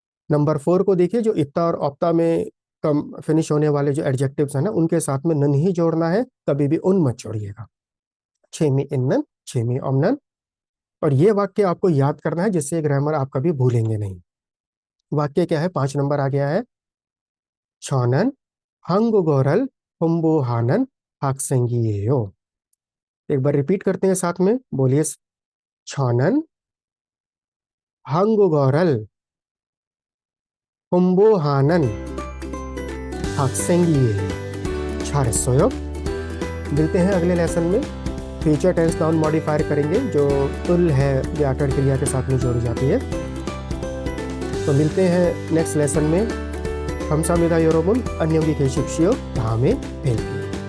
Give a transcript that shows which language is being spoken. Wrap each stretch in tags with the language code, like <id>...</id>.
<hi>Number 4 को देखिए, जो इत्ता और औप्ता में कम फिनिश होने वाले जो एडजेक्टिव्स हैं ना, उनके साथ में नन ही जोड़ना है, कभी भी उन मत जोड़िएगा। छेमी इन्नन, छेमी ओमनन। और ये वाक्य आपको याद करना है, जिससे ग्रामर आप कभी भूलेंगे नहीं। वाक्य क्या है? 5 नंबर आ गया है।</hi> <ko>저는 한국어를 공부하는 학생이에요।</ko> <hi>एक बार रिपीट करते हैं साथ में, बोलिए।</hi> <ko>저는 한국어를 공부하는 학생이에요। 잘했어요।</ko> <hi>मिलते हैं अगले लेसन में। फ्यूचर टेंस नाउन मॉडिफायर करेंगे, जो उल है व्याकरण क्रिया के साथ में जोड़ी जाती है। तो मिलते हैं नेक्स्ट लेसन में।</hi> <ko>감사합니다, 여러분. 안녕히 계십시오. 다음에 뵐게요.</ko>